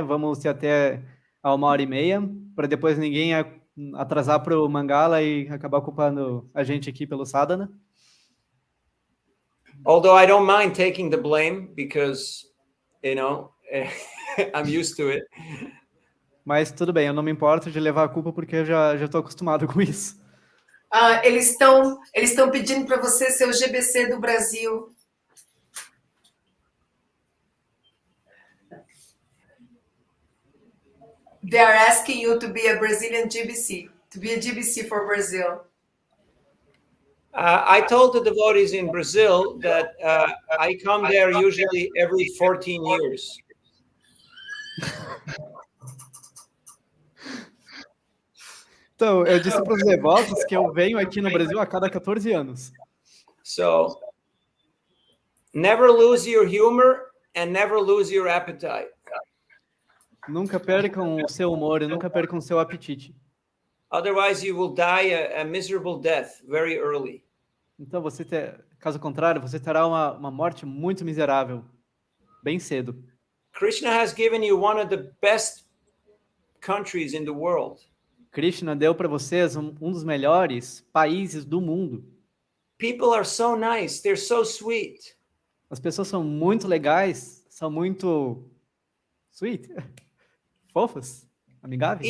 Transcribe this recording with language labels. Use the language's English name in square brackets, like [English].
[Portuguese] Vamos ir até a 1h30, para depois ninguém atrasar para o Mangala e acabar culpando a gente aqui pelo sadhana. [English] Although I don't mind taking the blame, because, you know, I'm used to it. [Portuguese] Mas tudo bem, eu não me importo de levar a culpa, porque eu já estou acostumado com isso. Eles estão pedindo para você ser o GBC do Brasil. [English] They are asking you to be a Brazilian GBC, to be a GBC for Brazil. I told the devotees in Brazil that I come there usually every 14 years. [Portuguese] Então, eu disse para os devotos que eu venho aqui no Brasil a cada 14 anos. [English] So, never lose your humor and never lose your appetite. [Portuguese] Nunca percam o seu humor e nunca percam o seu apetite. [English] Otherwise, you will die a miserable death very early. [Portuguese] Então, caso contrário, você terá uma morte muito miserável, bem cedo. [English] Krishna has given you one of the best countries in the world. [Portuguese] Krishna deu para vocês um dos melhores países do mundo. [English] People are so nice, they're so sweet. [Portuguese] As pessoas são muito legais, são muito sweet, fofas, amigáveis.